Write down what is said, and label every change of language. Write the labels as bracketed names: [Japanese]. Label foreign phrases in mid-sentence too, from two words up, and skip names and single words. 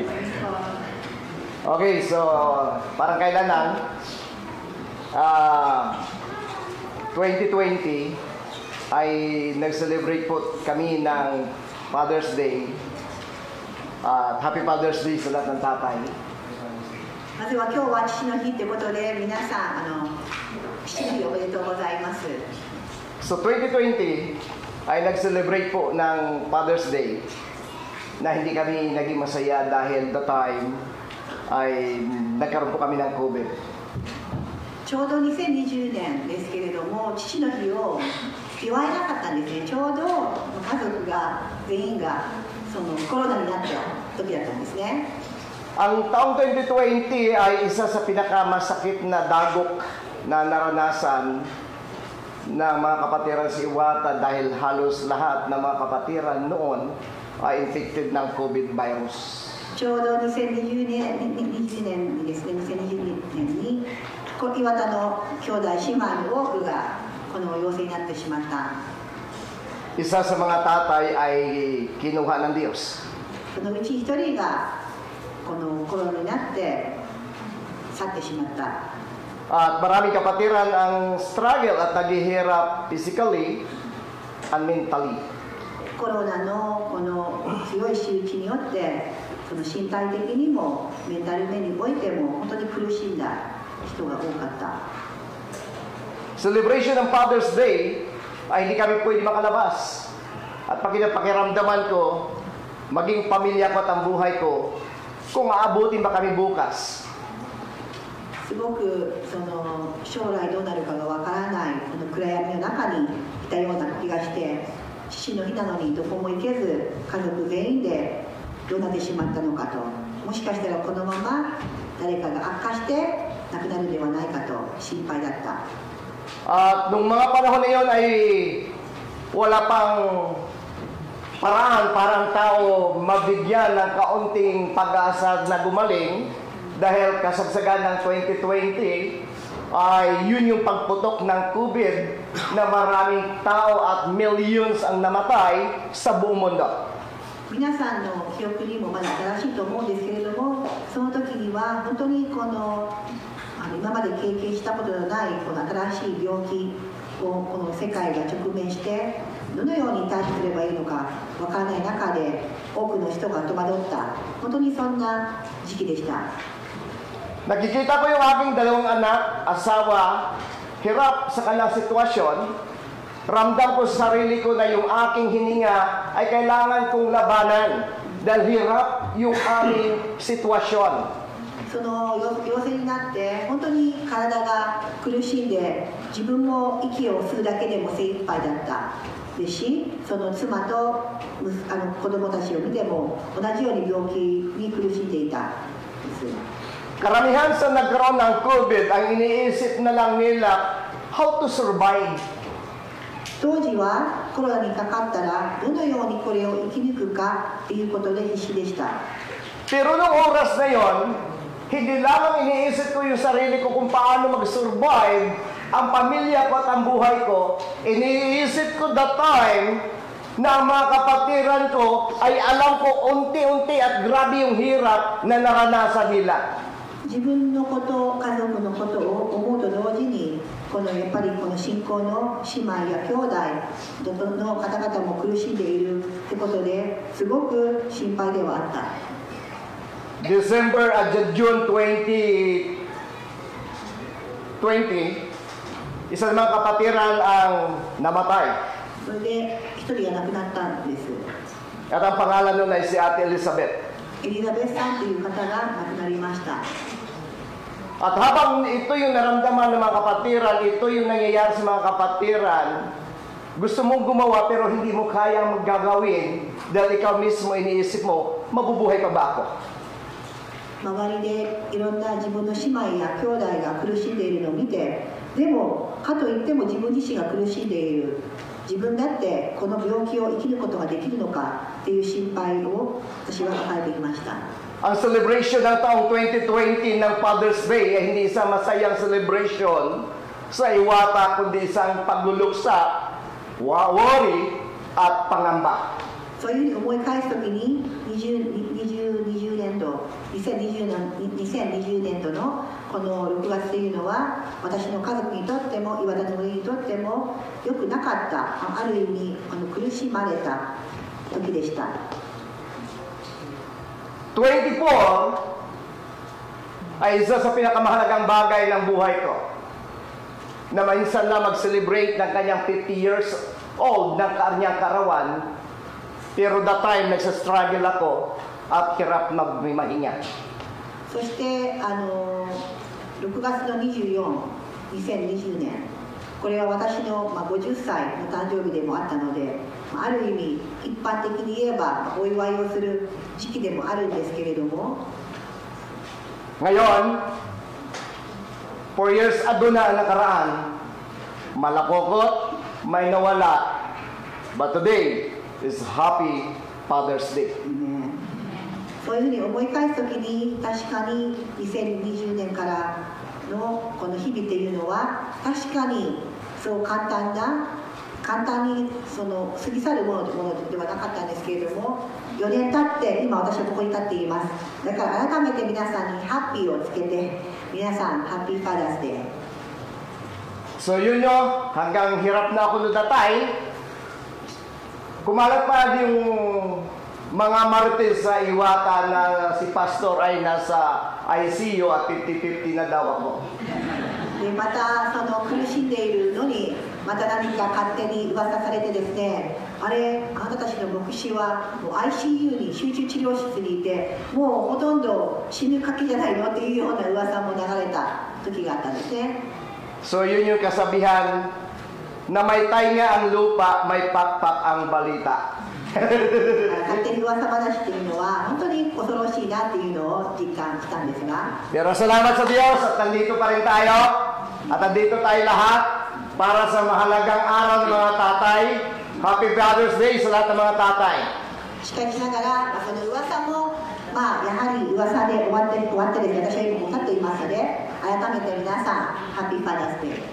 [Filipino] Okay, so parang kailanan, 2020 ay nag-celebrate po kami ng Father's Day. [English] Happy Father's Day [Filipino] sa lahat ng tatay. [Japanese] まずは今日は父の日ということで、皆さん父の日おめでとうございます。 [Filipino] So 2020 ay nag-celebrate po ng Father's Day na hindi kami naging masaya dahil [English] the time [Filipino] ay nagkaroon po kami ng COVID. [Japanese] ちょうど2020年ですけれども、父の日を祝えなかったんですね。ちょうど家族が全員がそのコロナになった時だったんですね。 [Filipino] Ang taong 2020 ay isa sa pinakamasakit na dagok na naranasan ng mga kapatiran sa Iwata dahil halos lahat ng mga kapatiran noon ay infected ng COVID virus. [Japanese] ちょうど2020年にですね、2020年に岩田の兄弟姉妹の多くがこの陽性になってしまった。 [Filipino] Isa sa mga tatay ay kinuha ng Diyos. [Japanese] そのうち一人がこのコロナになって去ってしまった。 [Filipino] At maraming kapatiran ang struggle at naghihirap [English] physically and mentally. [Japanese] コロナのこの強い仕打ちによってその身体的にもメンタル面においても本当に苦しんだ人が多かった。 [Filipino] Celebration ng Father's Day ay hindi kami pwede makalabas. At pakiramdaman ko, maging pamilya ko at ang buhay ko, kung aabutin ba kami bukas. [Japanese] すごくその将来どうなるかがわからないこの暗闇の中にいたような気がして、父の日なのにどこも行けず家族全員でどうなってしまったのかと、もしかしたらこのまま誰かが悪化して亡くなるのではないかと心配だった。 [Filipino] At nung mga panahon na yun ay wala pang paraan para ang tao mabigyan ng kaunting pag-asa na gumaling dahil kasagsagan ng 2020 ay yun yung pagputok ng COVID na maraming tao at millions ang namatay sa buong mundo. [Japanese] 皆さんの記憶にもまだ新しいと思うんですけれども、その時には本当にこの今まで経験したことのないこの新しい病気をこの世界が直面してどのように対処すればいいのかわからない中で多くの人が戸惑った本当にそんな時期でした。 [Filipino] Nakikita ko yung aking dalawang anak, asawa, hirap sa kanilang sitwasyon. Ramdam ko sa sarili ko na yung aking hininga ay kailangan kong labanan dahil hirap yung aming sitwasyon. [Japanese] その陽性になって本当に体が苦しんで自分も息を吸うだけでも精一杯だったですし、その妻と子供たちを見ても同じように病気に苦しんでいたです。 [Filipino] Karamihan sa nagkaroon ng COVID, ang iniisip na lang nila [English] how to survive. [Japanese] 当時はコロナにかかったらどのようにこれを生き抜くかということで必死でした。 [Filipino] Pero noong oras na yon, hindi lamang iniisip ko yung sarili ko kung paano mag-survive ang pamilya ko at ang buhay ko. Iniisip ko [English] the time [Filipino] na ang mga kapatiran ko ay alam ko unti-unti at grabe yung hirap na naranasan nila. [Japanese] 自分のこと、家族のことを思うと同時にこのやっぱりこの信仰の姉妹や兄弟の方々も苦しんでいるってことですごく心配ではあった。 [Filipino] June 2020, isa sa mga kapatiran ang namatay. [Japanese] それで一人が亡くなったんです。 [Filipino] At ang pangalan nun ay si Ate Elizabeth. [Japanese] エリザベスさんという方が亡くなりました。 [Filipino] At habang ito yung naramdaman ng mga kapatiran, ito yung nangyayari sa mga kapatiran, gusto mong gumawa pero hindi mo kayang maggagawin dahil ikaw mismo iniisip mo, mabubuhay pa ba ako? [Japanese] 周りでいろんな自分の姉妹や兄弟が苦しんでいるのを見て、でもかといっても自分自身が苦しんでいる、自分だってこの病気を生きることができるのかっていう心配を私は抱えていました。 [Filipino] Ang celebration ng taong 2020 ng Father's Day ay hindi isang masayang celebration sa Iwata, kundi isang pagluluksa, worry at pangamba. [Japanese] そういうふうに思い返すときに2020年度のこの6月というのは私の家族にとっても岩田の上にとっても良くなかったある意味苦しまれた時でした。 [Filipino] 24 ay isa sa pinakamahalagang bagay ng buhay ko na minsan na mag-celebrate ng kanyang [English] 50 years old [Filipino] ng kanyang karawan, pero [English] that time [Filipino] nagsa-struggle ako at hirap magmahinga. [Japanese] そして6月の24、2020年、これは私の50歳の誕生日でもあったので、ある意味一般的に言えばお祝いをする時期でもあるんですけれども、 [Filipino] Ngayon, 4 years ago na ang nakaraan, malakokot, may nawala, [English] but today is Happy Father's Day. [Japanese] そういうふうに思い返すときに確かに2020年からのこの日々っていうのは確かにそう簡単にその過ぎ去るものではなかったんですけれども、4年経って今私はここに立っています。だから改めて皆さんにハッピーをつけて、皆さん [English] Happy Father's Day. [Filipino] So yun nyo, hanggang hirap na ako ludatay, kumalat pa yung mga marites sa Iwata na si Pastor ay nasa ICU at 50-50 na daw ako. [Japanese] でまたその苦しんでいるのにまた何か勝手に噂されてですね、あなたたちの牧師はもう ICU に集中治療室にいてもうほとんど死ぬかけじゃないのっていうような噂も流れた時があったんですね。 [Filipino] So yun yung kasabihan na may tainga ang lupa, may pakpak ang balita. [Japanese] 勝手に噂話っていうのは本当に恐ろしいなっていうのを実感したんですが、 [Filipino] Pero salamat sa Diyos at nandito pa rin tayo at nandito tayo lahat para sa mahalagang araw ng mga tatay. [English] Happy Father's Day [Filipino] sa lahat ng mga tatay. [Japanese] しかしながらその噂もやはり噂で終わってですね、私は今も立っていますので改めて皆さん [English] Happy Father's Day.